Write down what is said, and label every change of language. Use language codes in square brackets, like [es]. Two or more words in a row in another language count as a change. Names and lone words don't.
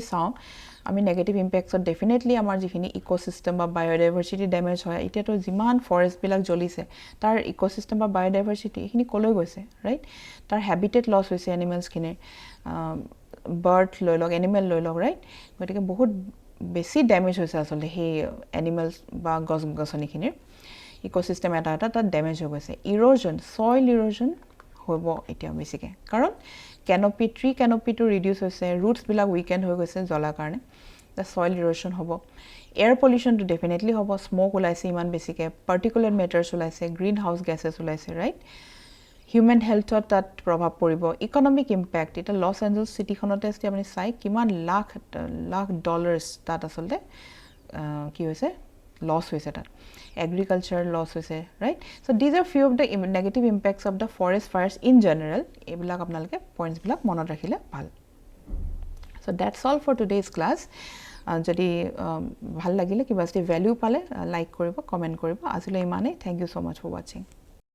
[as] চাও আমি [en] negative impacts [as] ডেফিনেটলি আমাৰ যিখিনি ইকোসিস্টেম বা [en] biodiversity damage [as] হয় এতিয়াতো যিমান ফৰেষ্ট বিলাক জ্বলিছে তাৰ ইকোসিস্টেম বা বায়োডাইভাৰ্সিটি এখিনি কলৈ গৈছে ৰাইট তাৰ [en] habitat loss [as] হৈছে এনিমেলস খিনি বাৰ্ড লৈ লওক এনিমেল লৈ লওক ৰাইট গতিকে বহুত বেছি ড্যামেজ হৈছে আসলে হে এনিমেলস বা গছগছনিখিনিৰ ইকোসিস্টেম এটা তাত ড্যামেজ হৈ গৈছে [en] erosion soil erosion [as] হ'ব এতিয়া বেছিকে কাৰণ [en] canopy tree canopy to reduce [as] হৈছে roots বিলাক weakened হৈ গৈছে জ্বলা [en] কাৰণে the soil erosion হ'ব air pollution to definitely হ'ব smoke [as] ওলাইছে ইমান বেছিকে [en] particulate matters ওলাইছে greenhouse gases ওলাইছে right human health তাত [as] প্ৰভাৱ পৰিব [en] economic impact [as] এটা লস এঞ্জেলছ সিটি খনতে আছে আপুনি চাই কিমান লাখ ডলাৰ্স তাত আসলে কি হৈছে loss হৈছে তাত [en] agriculture loss [as] হৈছে [en] right so these are few of the negative impacts of the forest fires in general [as] এবিলাক আপোনালোকে পইণ্টস বিলাক মনত ৰাখিলে ভাল [en] so that's all for today's class [as] যদি ভাল লাগিলে কিবা যদি ভ্যালু পালে লাইক কৰিব কমেন্ট কৰিব আজিলৈ ইমানেই [en] thank you so much for watching